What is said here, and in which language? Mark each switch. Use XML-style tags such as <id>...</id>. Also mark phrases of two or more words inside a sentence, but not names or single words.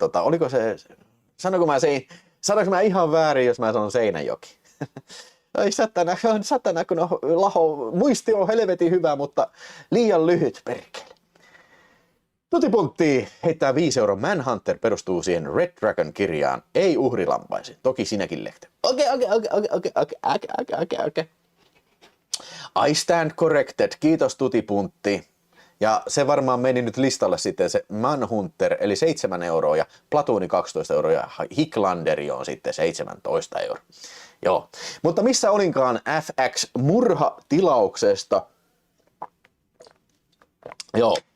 <fi>Oliko se, sanoinko mä ihan väärin, jos mä sanon Seinäjoki? Ai satana, kun muisti on helvetin hyvä, mutta liian lyhyt, perkele. Tutipuntti heittää 5 € Manhunter perustuu siihen Red Dragon-kirjaan, ei uhrilampaisiin. Toki sinäkin lehti. Okei.</fi> <en>I stand corrected.</en> <fi>Kiitos Tutipuntti. Ja se varmaan meni nyt listalle sitten se Manhunter, eli 7 € ja Platooni 12 € ja Hicklanderi on sitten 17 €. Joo. Mutta missä olinkaan FX murhatilauksesta? Joo.</fi>